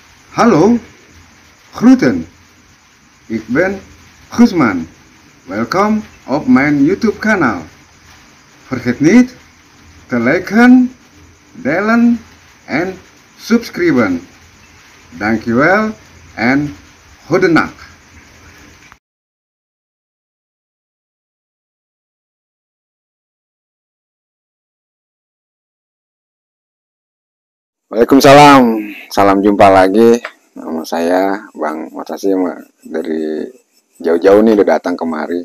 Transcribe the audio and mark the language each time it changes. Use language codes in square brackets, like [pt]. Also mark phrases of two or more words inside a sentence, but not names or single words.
[nl] Hallo, groeten. Ik ben Gusman. Welkom op mijn YouTube kanaal. Vergeet niet te liken, delen en subscriben. Dankjewel en goedenacht. [id] Waalaikumsalam, salam jumpa lagi. Nama saya Bang Matasi dari jauh-jauh nih udah datang kemari.